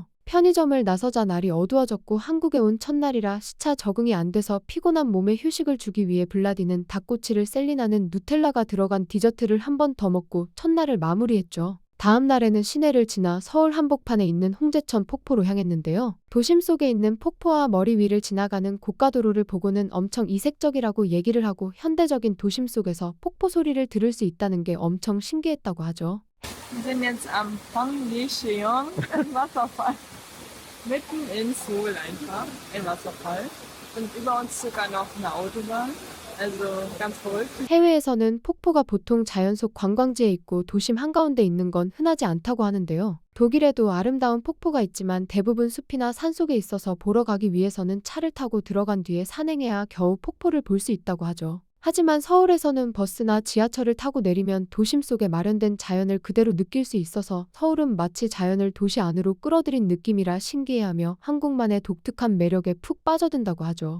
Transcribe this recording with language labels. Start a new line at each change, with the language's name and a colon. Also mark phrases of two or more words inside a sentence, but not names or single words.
Korean: 편의점을 나서자 날이 어두워졌고 한국에 온 첫날이라 시차 적응이 안 돼서 피곤한 몸에 휴식을 주기 위해 블라디는 닭꼬치를 셀리나는 누텔라가 들어간 디저트를 한 번 더 먹고 첫날을 마무리했죠. 다음 날에는 시내를 지나 서울 한복판에 있는 홍제천 폭포로 향했는데요. 도심 속에 있는 폭포와 머리 위를 지나가는 고가도로를 보고는 엄청 이색적이라고 얘기를 하고 현대적인 도심 속에서 폭포 소리를 들을 수 있다는 게 엄청 신기했다고 하죠.
German: Wir sind jetzt am Pangyecheon Wasserfall. Mitten in Seoul einfach, ein Wasserfall. Und über uns sogar noch eine Autobahn. Also ganz verrückt.
Korean: 해외에서는 폭포가 보통 자연 속 관광지에 있고 도심 한가운데 있는 건 흔하지 않다고 하는데요. 독일에도 아름다운 폭포가 있지만 대부분 숲이나 산속에 있어서 보러 가기 위해서는 차를 타고 들어간 뒤에 산행해야 겨우 폭포를 볼 수 있다고 하죠. 하지만 서울에서는 버스나 지하철을 타고 내리면 도심 속에 마련된 자연을 그대로 느낄 수 있어서 서울은 마치 자연을 도시 안으로 끌어들인 느낌이라 신기해하며 한국만의 독특한 매력에 푹 빠져든다고 하죠.